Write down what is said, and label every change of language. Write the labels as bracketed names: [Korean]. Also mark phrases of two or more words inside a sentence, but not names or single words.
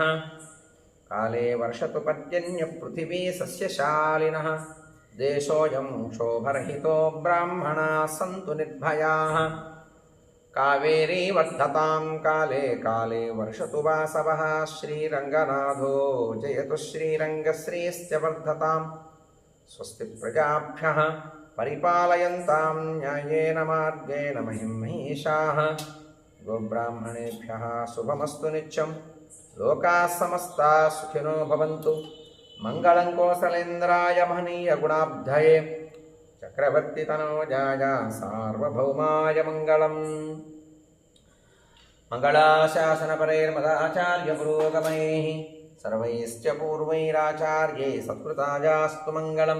[Sanskrit] కాలే వర్షతు పర్జన్య పృథివీ సస్యశాలినః. దేశోऽयं క్షోభరహితో బ్రాహ్మణాः సంతు నిర్భయాः. కావేరీ వర్ధతాం కాలే కాలే వర్షతు వాసవః. శ్రీరంగనాథో జయతు శ్రీరంగశ్రీశ్చ వర్ధతాం. స్వస్తి ప్రజాభ్యః పరిపాలయంతాం న్యాయేన మార్గేణ మహిం మహిషాః. గోబ్రాహ్మణేభ్యः శుభమస్తు నిత్యం. లోకాः సమస్తాः సుఖినో భవంతు. మంగళం కోసలేంద్రాయ మహనీయ గుణాబ్ధయే చక్రవర్తి తనోజాయ సార్వభౌమాయ మంగళం. మంగళాశాసనపరైర్మదాచార్య పురోగమైః సర్వైశ్చ పూర్వైరాచార్యై సత్కృతాయాస్తు మంగళం.